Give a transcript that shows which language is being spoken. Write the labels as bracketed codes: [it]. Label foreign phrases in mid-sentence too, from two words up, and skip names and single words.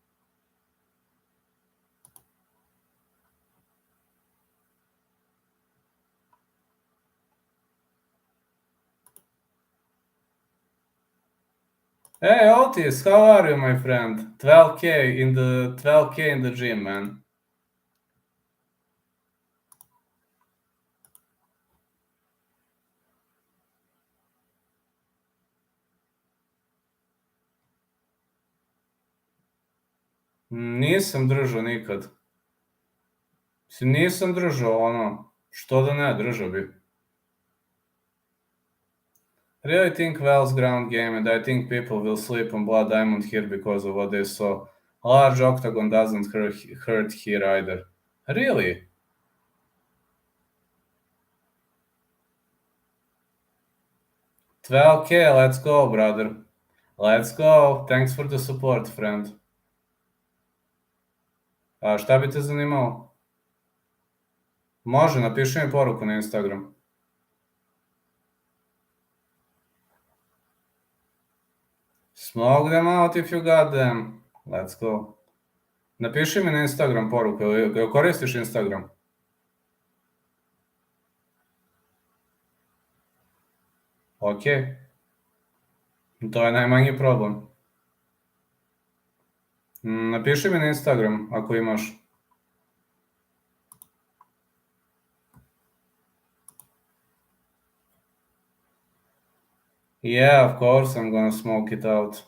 [en] Hey Otis, how are you, my friend? 12K in the gym, man. [hr] Nisam držao nikad. Nisam držao ono. Što da ne, držao bi. [en] Really think Val's ground game, and I think people will sleep on Blood Diamond here because of what they saw. Large octagon doesn't hurt here either. Really? $12K, let's go, brother. Let's go. Thanks for the support, friend. [hr] A šta bi te zanimalo? Može, napiši mi poruku na Instagram. [en] Smoke them out if you got them. Let's go. [hr] Napiši mi na Instagram poruku, jel koristiš Instagram? Ok. To je najmanji problem. Napiši mi na Instagram ako imaš. [en] Yeah, of course I'm gonna smoke it out.